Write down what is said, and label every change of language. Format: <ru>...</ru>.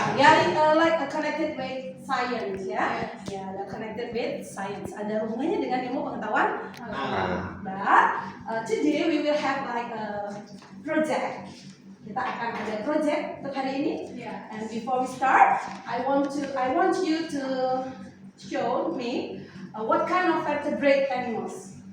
<en>Yeah, like connected with science</en> <id>ya.</id> <en>Yeah, connected with science.</en> <id>Ada hubungannya dengan ilmu pengetahuan.</id> <en>But today we will have like a project.</en> <id>Kita akan ada project untuk hari ini.</id> <en>And before we start, I want you to show me what kind of vertebrate animals.</en>